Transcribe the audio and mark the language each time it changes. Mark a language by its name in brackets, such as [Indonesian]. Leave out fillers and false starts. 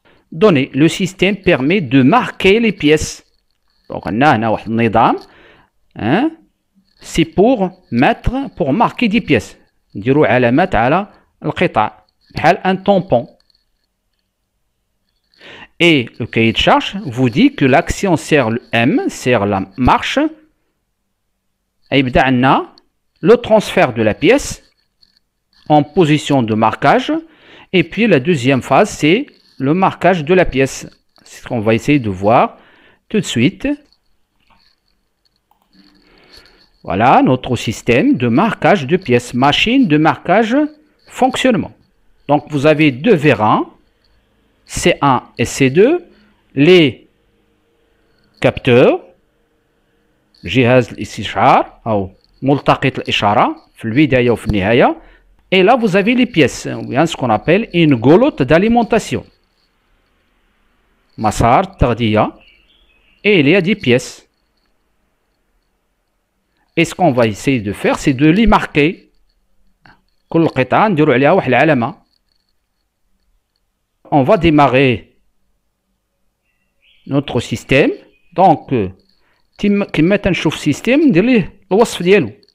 [French] Données, le système permet de marquer les pièces. Donc, on a un nidam, c'est pour marquer des pièces. [Arabic] نديرو علامات على القطع بحال [French] un tampon. Et le cahier de charge vous dit que l'action sur le M, sur la marche, [Arabic] يبدأ عندنا [French] le transfert de la pièce en position de marquage. Et puis la deuxième phase, c'est le marquage de la pièce. C'est ce qu'on va essayer de voir tout de suite. Voilà notre système de marquage de pièces, machine de marquage fonctionnement. Donc vous avez deux vérins, C1 et C2, les capteurs, [Arabic] جهاز الاستشعار أو ملتقط الإشارة في البداية وفي النهاية. [French] Et là vous avez les pièces, ce qu'on appelle une goulotte d'alimentation. [Arabic] مسار التغذية. [French] Et il y a des pièces. Et ce qu'on va essayer de faire, c'est de les marquer. [Arabic] كل قطعة نديرو عليها واحد العلامة. [French] On va démarrer notre système. [Arabic] Donc, كما تنشوف système ندير ليه الوصف ديالو.